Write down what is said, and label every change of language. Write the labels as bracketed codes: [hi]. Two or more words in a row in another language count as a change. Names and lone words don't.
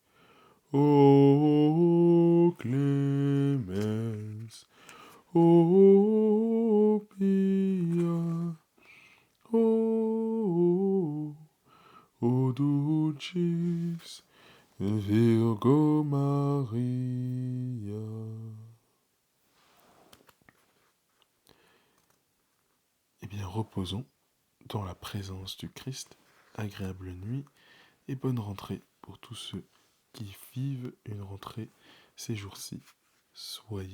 [la] O clemens, o pia, o dulcis Virgo Maria. [fr] Eh bien, reposons dans la présence du Christ. Agréable nuit et bonne rentrée pour tous ceux qui vivent une rentrée ces jours-ci.